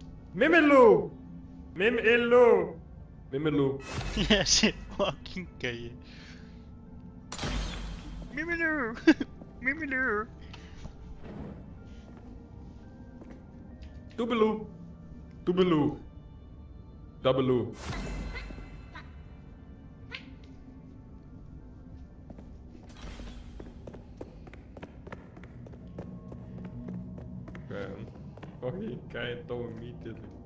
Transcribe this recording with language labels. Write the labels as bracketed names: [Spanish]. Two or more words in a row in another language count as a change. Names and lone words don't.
[Icelandic] Mimilú! Mimilú! Mimilú. Þessi fucking gæi. Mimilú! Mimilú! Dúbilú. Dúbilú. Doubilú. Oj, gæi dó immediately.